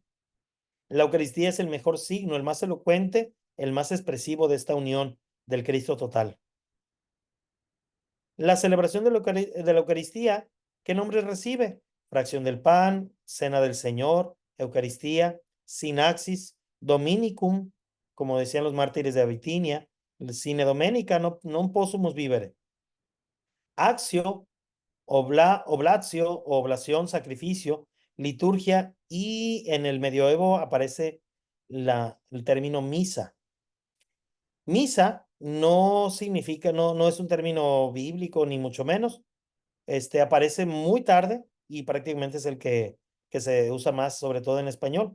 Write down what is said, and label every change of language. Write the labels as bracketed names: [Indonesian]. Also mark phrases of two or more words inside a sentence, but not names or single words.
[Spanish] La Eucaristía es el mejor signo, el más elocuente, el más expresivo de esta unión del Cristo total. La celebración de la Eucaristía, ¿qué nombre recibe? Fracción del pan, cena del Señor, Eucaristía, sinaxis, dominicum, como decían los mártires de Abitinia, [Latin] sine domenica, non possumus vivere. Accio, oblatio, [Spanish] oblación, sacrificio, liturgia, y en el medioevo aparece el término misa. Misa no significa, no es un término bíblico, ni mucho menos. Aparece muy tarde y prácticamente es el que se usa más, sobre todo en español.